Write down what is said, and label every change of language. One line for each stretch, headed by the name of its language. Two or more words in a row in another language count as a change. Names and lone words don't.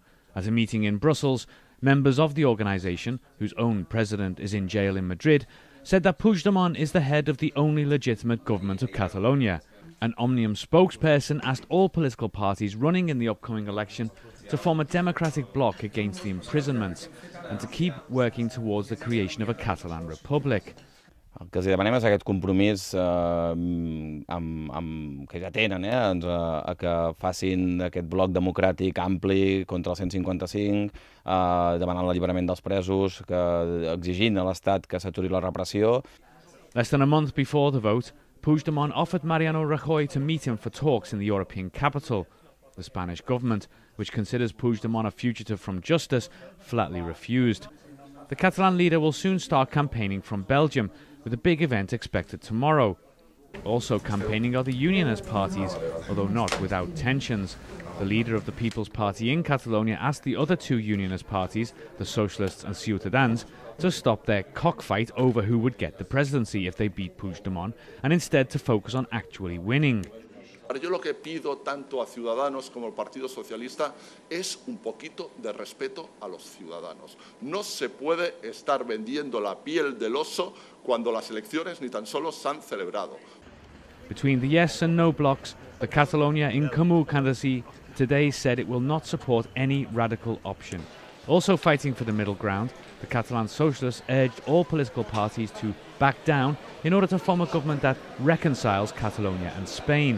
English: At a meeting in Brussels, members of the organisation, whose own president is in jail in Madrid, said that Puigdemont is the head of the only legitimate government of Catalonia. An Òmnium spokesperson asked all political parties running in the upcoming election to form a democratic bloc against the imprisonments and to keep working towards the creation of a Catalan republic.
Catalan: El que els demanem és aquest compromís que ja tenen, a que facin aquest bloc democràtic ampli contra el 155, demanant l'alliberament dels presos, exigint a l'Estat que s'aturi la repressió.
English: Less than a month before the vote, Puigdemont offered Mariano Rajoy to meet him for talks in the European capital. The Spanish government, which considers Puigdemont a fugitive from justice, flatly refused. The Catalan leader will soon start campaigning from Belgium, with a big event expected tomorrow. Also campaigning are the Unionist parties, although not without tensions. The leader of the People's Party in Catalonia asked the other 2 Unionist parties, the Socialists and Ciutadans, to stop their cockfight over who would get the presidency if they beat Puigdemont, and instead to focus on actually winning.
Spanish: Yo lo que pido tanto a Ciudadanos como al Partido Socialista es un poquito de respeto a los ciudadanos. No se puede estar vendiendo la piel del oso cuando las elecciones ni tan solo se han celebrado.
English: Between the yes and no blocs, the Catalonia in Comú candidacy today said it will not support any radical option. Also fighting for the middle ground, the Catalan Socialists urged all political parties to back down in order to form a government that reconciles Catalonia and Spain.